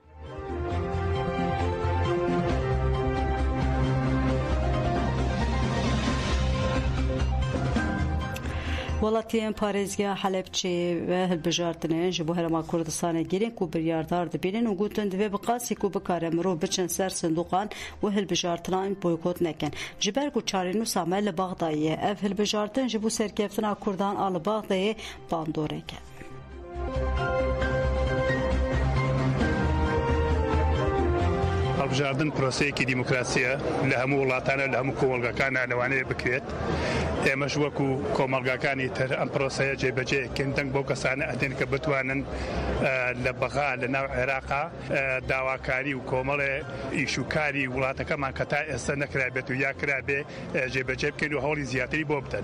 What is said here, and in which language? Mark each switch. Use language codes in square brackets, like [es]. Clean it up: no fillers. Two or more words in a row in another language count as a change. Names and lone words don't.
[ku] Welatiyên Parêzgeha Helepçê ve hilbijartinên ji bo Herêma Kurdistanê girîn ku biryardar dibînin û gotin divê bi qasî ku bikare mirov biçin ser sindoqan û hilbijartinan boykot nekin. Ji ber ku çarênûsa me li Bexdayê ye, ev hilbijartin ji bo serkeftina Kurdan a li Bexdayê bandorek e. [ckb] هەڵبژاردن پرۆسەیەکی دیموکراسیە لە هەموو وڵاتانە لە هەموو کۆمەڵگەکانە لەوانەیە بکرێت. ئێمەش وەکو کۆمەڵگەکانی تر ئەم پرۆسەیە جێبەجێکەین دەنگ بۆ کەسانە ئەدەن کە بتوانن لە بەغا لە ناو عێراقا داواکاری و کۆمەڵێ ئیشوکاری وڵاتەکەمان کە تا ئێستا نەکرابێت و یا کرابێ جێبەجێ بکەین و هەوڵی زیاتری بۆ بدەن.